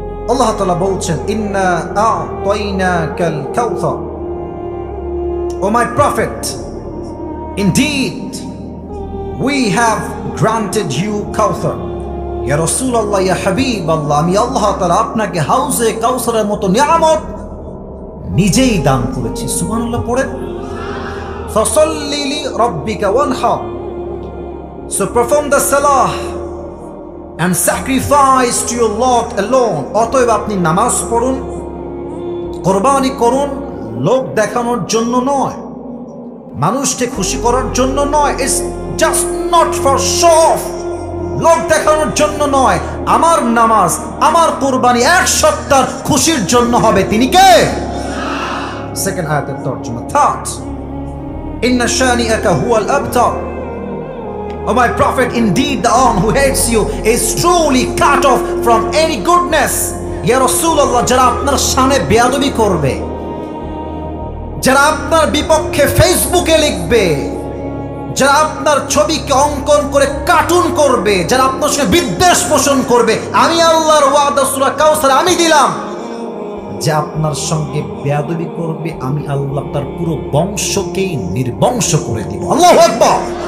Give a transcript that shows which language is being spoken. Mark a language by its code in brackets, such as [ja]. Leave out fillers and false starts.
[bn] আল্লাহ তাআলা বলছেন, [ar] ইন্না আ'তাইনাকাল কাউসার, [en] O my prophet, indeed we have granted you কাউসার। [bn] ইয়া রাসূলুল্লাহ, ইয়া হাবিবাল্লাহ, আমি আল্লাহ তাআলা আপনাকে হাউজে কাউসারের মতো নিয়ামত নিজেই দান করেছি। সুবহানাল্লাহ পড়েন। [ar] ফাসাল্লি লিরাব্বিকা ওয়ানহার, [en] so perform the salah and sacrifice to your Lord alone. [bn] অতএব আপনি নামাজ পড়ুন, কোরবানি করুন, লোক দেখানোর জন্য নয়, মানুষকে খুশি করার জন্য নয়। [en] it's just not for show off, [bn] লোক দেখানোর জন্য নয়। আমার নামাজ, আমার কোরবানি এক সপ্তাহ খুশির জন্য হবে। তিনি কে? সেকেন্ড আয়াতের তরজমা। [en] third, [ar] ইন্না শানিআকা হুয়াল আবতার, [en] O my prophet, indeed the one who hates you is truly cut off from any goodness. [ar] Ya Rasulullah, [bn] যারা আপনার শানে বেয়াদবি করবে, যারা আপনার বিপক্ষে ফেসবুকে লিখবে, যারা আপনার ছবিকে অঙ্কন করে কার্টুন করবে, যারা আপনার সঙ্গে বিদ্বেষ পোষণ করবে, আমি আল্লাহর ওয়াদা সূরা কাউসার আমি দিলাম, যে আপনার সঙ্গে বেয়াদবি করবে, আমি আল্লাহ তার পুরো বংশকেই নির্বংশ করে দিব। আল্লাহু আকবার।